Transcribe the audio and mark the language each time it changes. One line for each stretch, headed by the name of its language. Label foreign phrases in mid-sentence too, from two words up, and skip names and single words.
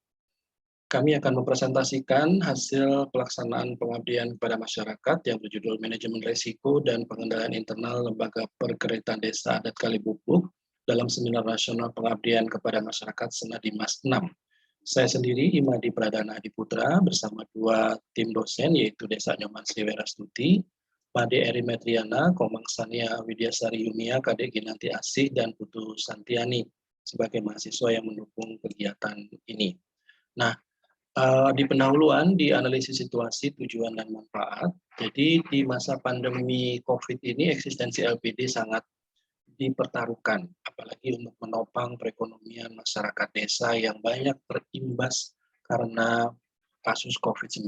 Indonesian: Kami akan mempresentasikan hasil pelaksanaan pengabdian kepada masyarakat yang berjudul Manajemen Risiko dan Pengendalian Internal Lembaga Perkeretan Desa Adat Kalibubuk dalam Seminar Nasional Pengabdian kepada Masyarakat Senadimas 6. Saya sendiri, Imadi Pradana Adiputra, bersama dua tim dosen, yaitu Desa Nyoman Sriwerastuti, Made Erimetriana, Komang Sania Widyasari Yumia, Kadek Ginanti Asih, dan Putu Santiani sebagai mahasiswa yang mendukung kegiatan ini. Nah, di pendahuluan, di analisis situasi, tujuan, dan manfaat. Jadi di masa pandemi COVID ini eksistensi LPD sangat dipertaruhkan, apalagi untuk menopang perekonomian masyarakat desa yang banyak terimbas karena kasus COVID-19.